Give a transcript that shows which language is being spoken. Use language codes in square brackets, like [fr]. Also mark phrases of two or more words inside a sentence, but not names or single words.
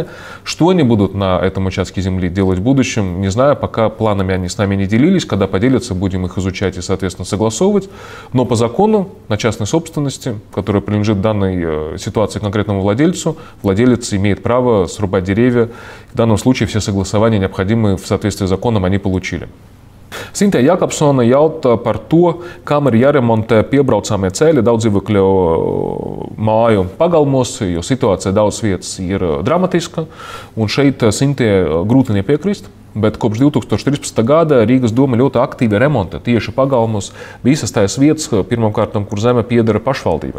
[ru] Что они будут на этом участке земли делать в будущем, не знаю, пока планами они с нами не делились. Когда поделятся, будем их изучать и, соответственно, согласовывать. Но по закону на частной собственности, которая принадлежит данной ситуации конкретному владельцу, владелец имеет право срубать деревья. В данном случае все согласования, необходимые в соответствии с законом, они получили. [lv] Sintē Jakobsone jautā par to, kam ir jāremontē piebraucamie ceļi daudz dzīvokļu māju pagalmos, jo situācija daudz vietas ir dramatiska. Un šeit Sintē grūti nepiekrist. Bet kopš 2013. gada Rīgas doma ļoti aktīvi remontē tieši pagalmos visas tās vietas, pirmkārt, kur zeme piedara pašvaldībai.